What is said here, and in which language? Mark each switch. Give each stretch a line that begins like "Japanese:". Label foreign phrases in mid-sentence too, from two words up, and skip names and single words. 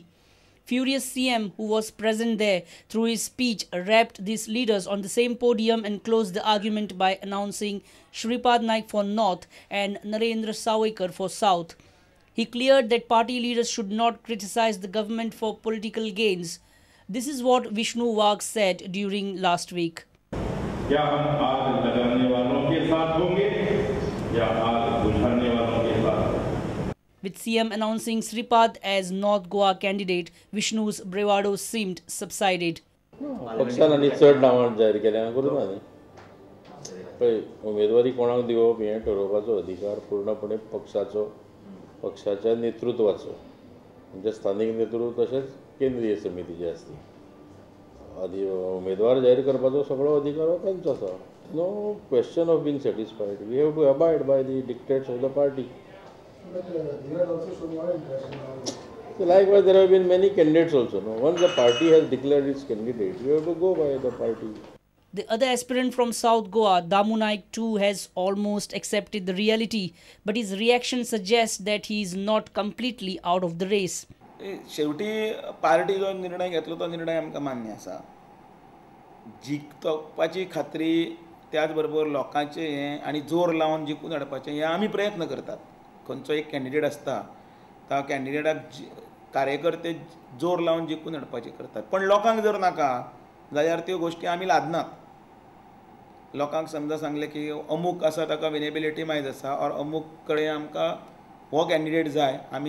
English: Furious CM, who was present there, through his speech rapped these leaders on the same podium and closed the argument by announcing Shripad Naik for North and Narendra Sawikar for South. He cleared that party leaders should not criticize the government for political gains. This is what Vishnu Wagh said during last week.
Hindi: क्या हम आग लगाने वालों के साथ होंगे या आग बुझाने वालों के साथ?
English: With CM announcing Sripad as North Goa candidate, Vishnu's bravado seemed subsided.
Konkani: पक्षान आनी चड नांवां जाहीर केल्या करूं ना पळय उमेदवारी कोणाक दिवप हें ठरोवपाचो अधिकार पूर्णपणे पक्षाच्या नेतृत्वाचो म्हणजे स्थानीक नेतृत्व तशेंच केंद्रीय समितीचे आसता उमेदवार जाहीर करपाचो सगळो अधिकार हो तांचो आसा
English: no question of being satisfied we have to abide by the dictates of the party likewise there have been many candidates also no once the party has declared its candidate you have to go by the party. The other aspirant from South Goa, Damu Naik too, has almost accepted the reality, but his reaction suggests that he is not completely out of the race.
Konkani: शेवटी पार्टी जो निर्णय घेतलो तो निर्णय आमकां मान्य आसा जिखपाची खात्री त्याच बरोबर लोकांचे हें आनी जोर लावन जिखून हाडपाचें हें आमी प्रयत्न करतात खंयचो एक कॅन्डिडेट आसता त्या कॅन्डिडेटाक कार्यकर्ते जोर लावन जिखून हाडपाचें करतात पण लोकांक जर नाका जाल्यार त्यो गोश्टी आमी लादनात लोकांक समजा सांगलें की अमूक आसा ताका विनेबिलिटी मायज आसा और अमूक कडेन आमकां हो कॅन्डिडेट जाय